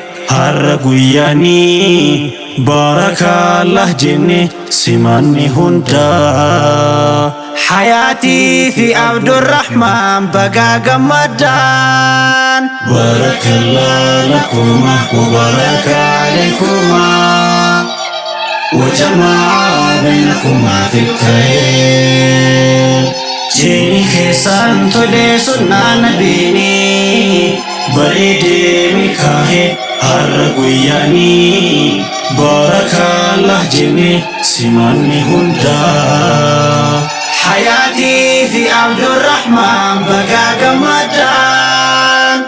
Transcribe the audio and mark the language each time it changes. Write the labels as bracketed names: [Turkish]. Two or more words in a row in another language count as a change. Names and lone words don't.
[Oromo] har'a guyyaani. Baarakallah jenne simanni hunda. Hayaatii fi Abdurrahmaan bagaa gammadaan. [Arabic] بارك الله لكما وبارك عليكما وجمع بينكما في الخير. [Oromo] Jiini keessaan tole sunnaa nabiini, bareedee milkaa'e har'a guyyaani. Baarakallah jenne simanni hunda. Hayaatii fi Abdurrahmaan bagaa gammadaan.